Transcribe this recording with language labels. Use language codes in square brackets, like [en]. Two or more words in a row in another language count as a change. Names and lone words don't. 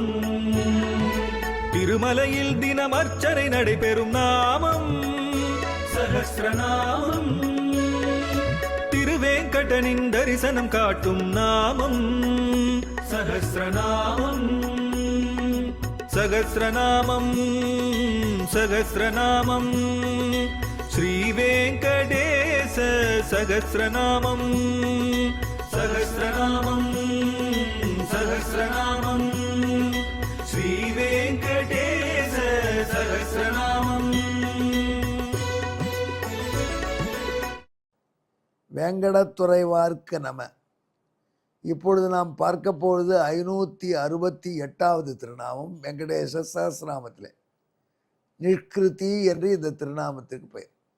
[ta] திருமலையில் தினம் அர்ச்சனை நடைபெறும் நாமம் சஹஸ்ரநாமம். திருவேங்கடனின் தரிசனம் காட்டும் நாமம் சஹஸ்ரநாமம். [sa] सहस्रनामं सहस्रनामं श्रीवेङ्कटेश सहस्रनामं सहस्रनामं सहस्रनामं श्रीवेङ्कटेश सहस्रनामम्. [ta] வேங்கடத்துறைவார்க்கு நம. இப்பொழுது நாம் பார்க்க போவது 568வது திருநாமம் வெங்கடேச சஹஸ்ரநாமத்திலே நிஷ்கிருதி என்று இந்த திருநாமத்துக்கு பெயர்.